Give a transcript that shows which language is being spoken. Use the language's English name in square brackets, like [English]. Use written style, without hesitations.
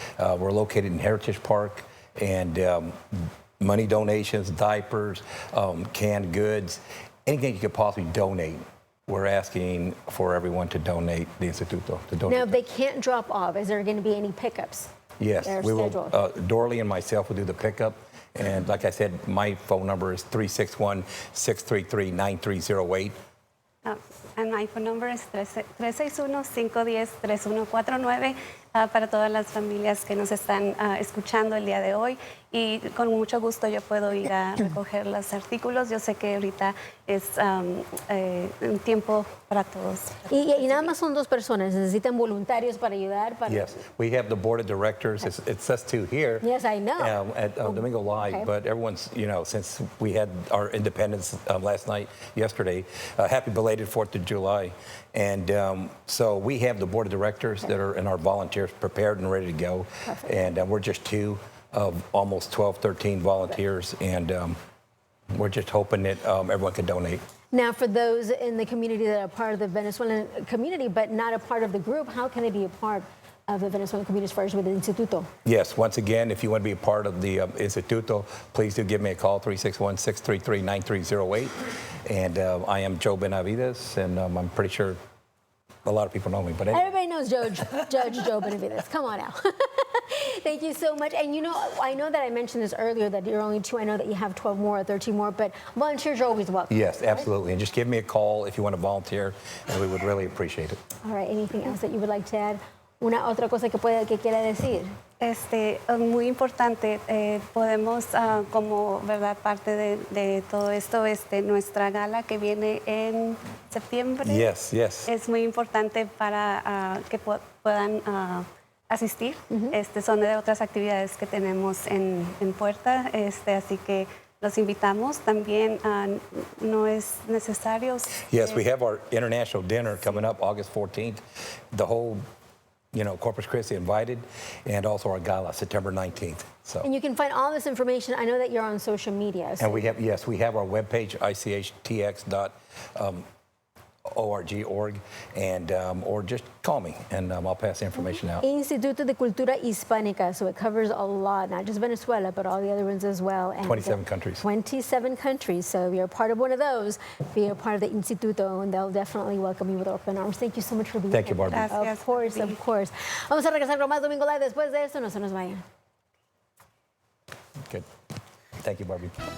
[English] We're located in Heritage Park, and money donations, diapers, canned goods, anything you could possibly donate. We're asking for everyone to donate the Instituto. Now, if they can't drop off, is there going to be any pickups? Yes, we will. Dorley and myself will do the pickup. And like I said, my phone number is 361-633-9308. And my phone number is [Spanish] 361-510-3149 para todas las familias que nos están escuchando el día de hoy. Y con mucho gusto yo puedo ir a recoger los artículos. Yo sé que ahorita es un tiempo para todos. Y nada más son dos personas. Necesitan voluntarios para ayudar. [English] Yes, we have the board of directors. It's us two here. Yes, I know. At Domingo Live, okay. But everyone's, you know, since we had our independence yesterday, happy belated 4th of July. And so we have the board of directors that are, and our volunteers prepared and ready to go. Perfect. And we're just two of almost 12, 13 volunteers, and we're just hoping that everyone can donate. Now, for those in the community that are part of the Venezuelan community but not a part of the group, how can they be a part of the Venezuelan community as far as with the Instituto? Yes, once again, if you want to be a part of the Instituto, please do give me a call, 361-633-9308. And I am Joe Benavides, and I'm pretty sure a lot of people know me. But anyway. Everybody knows Judge Joe Benavides. Come on now. Thank you so much. And you know, I know that I mentioned this earlier, that you're only two. I know that you have 12 more or 13 more, but volunteers are always welcome. Yes, absolutely. Right? And just give me a call if you want to volunteer, and we would really appreciate it. All right. Anything else that you would like to add? [Spanish] Una otra cosa que quiera decir. Muy importante, podemos, como verdad parte de todo esto, nuestra gala que viene en septiembre. Yes, yes. Es muy importante para que puedan asistir. Son de otras actividades que tenemos en puerta, así que los invitamos. También no es necesario. [English] Yes, we have our international dinner coming up August 14th. The whole, you know, Corpus Christi invited, and also our gala September 19th. So. And you can find all this information. I know that you're on social media. So. And we have our webpage, ICHTX.org, and or just call me, and I'll pass the information out. Instituto de Cultura Hispánica, so it covers a lot, not just Venezuela, but all the other ones as well. And 27 countries. 27 countries. So if you're a part of one of those, be a part of the Instituto, and they'll definitely welcome you with open arms. Thank you so much for being here. Thank you, Barbie. Gracias, of course, of course. [Spanish] Vamos a regresar con más Domingo Live después de esto. No se nos vayan. [English] Good. Thank you, Barbie.